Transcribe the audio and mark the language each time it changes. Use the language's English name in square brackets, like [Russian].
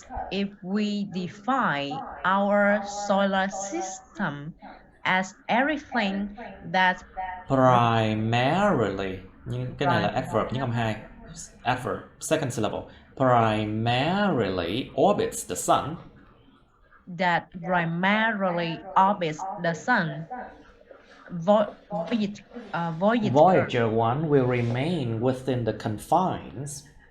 [English] if we define our solar system as everything that [Vietnamese] primarily, nhưng cái này là adverb, nhấn âm 2. [English] Adverb, second syllable. Primarily orbits the sun. That primarily orbits the sun. Voyager 1 will remain within the confines.